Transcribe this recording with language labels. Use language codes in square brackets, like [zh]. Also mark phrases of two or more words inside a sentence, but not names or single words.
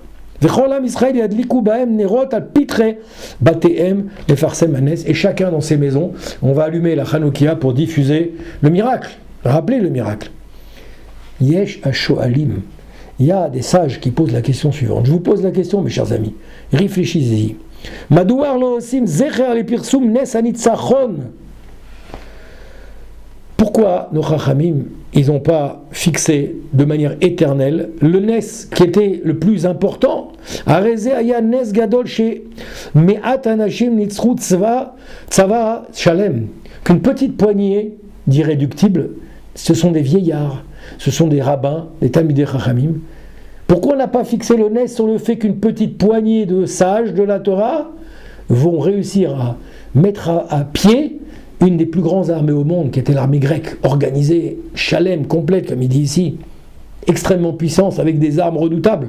[fr] Et chacun dans ses maisons, on va allumer la Hanoukia pour diffuser le miracle. Rappelez le miracle. [he] יש השואלים. [fr] Il y a des sages qui posent la question suivante. Je vous pose la question, mes chers amis. Réfléchissez-y. [he] מדוע לא עושים זכר לפרסום נס הניצחון. [fr] Pourquoi nos Chachamim, ils n'ont pas fixé de manière éternelle le Nes qui était le plus important? [he] הרי זה היה נס גדול שמעט אנשים ניצחו צבא שלם. [fr] Qu'une petite poignée d'irréductibles, ce sont des vieillards, ce sont des rabbins, des [he] תלמידי חכמים. [fr] Pourquoi on n'a pas fixé le Nes sur le fait qu'une petite poignée de sages de la Torah vont réussir à mettre à pied une des plus grandes armées au monde, qui était l'armée grecque, organisée, chalem, complète, comme il dit ici, extrêmement puissante, avec des armes redoutables.